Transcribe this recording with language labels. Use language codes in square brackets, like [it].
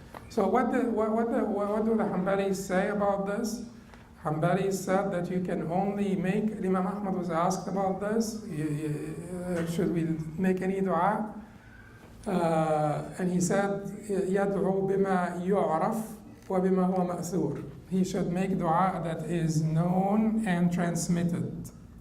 [en] So what do the Hanbalis say about this? Hanbali said that you can only make, Imam Ahmad was asked about this, should we make any dua? And he said, [ar] يَدْعُو بِمَا يُعْرَفْ وَبِمَا هُوَ مَأْثُورٌ. [en] He should make dua that is known and transmitted.